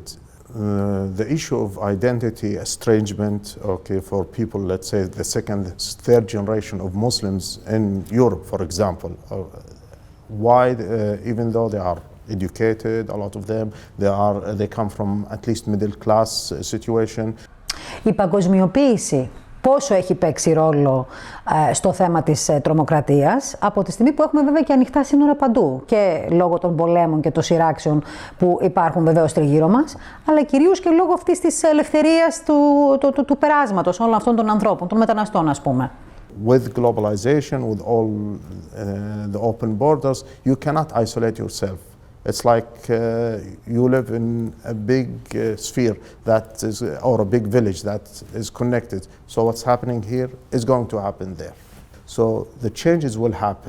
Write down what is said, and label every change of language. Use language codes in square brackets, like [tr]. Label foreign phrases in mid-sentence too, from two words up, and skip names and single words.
[en] The issue of identity estrangement, okay, for people, let's say the second, third generation of Muslims in Europe, for example, why, even though they are educated, a lot of them, they come from at least middle class situation. [el] Η παγκοσμιοποίηση πόσο έχει παίξει ρόλο στο θέμα της τρομοκρατίας, από τη στιγμή που έχουμε βέβαια και ανοιχτά σύνορα παντού και λόγω των πολέμων και των σειράξεων που υπάρχουν βεβαίως τριγύρω μας, αλλά κυρίως και λόγω αυτής της ελευθερίας του περάσματος όλων αυτών των ανθρώπων, των μεταναστών ας πούμε. [en] With globalization, with all the open borders, you cannot isolate yourself. It's like you live in a big sphere that is, or a big village that is connected. So what's happening here is going to happen there. So the changes will happen.